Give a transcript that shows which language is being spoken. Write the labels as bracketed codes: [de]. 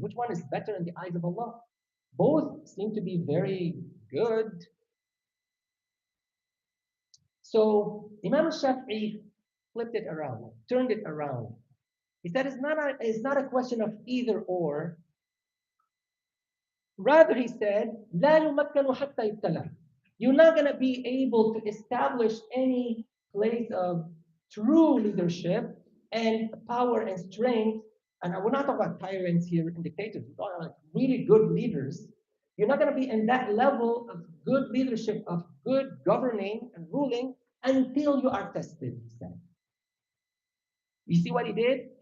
[en] Which one is better in the eyes of Allah? Both seem to be very good. So Imam Shafi'i flipped it around, turned it around. He said it's not a question of either or. Rather, he said, [ar] لا يمكن حتى يبتلى. [en] You're not going to be able to establish any place of true leadership and power and strength. And we're not talking about tyrants here and dictators. We're talking about really good leaders. You're not going to be in that level of good leadership, of good governing and ruling until you are tested, he said. You see what he did?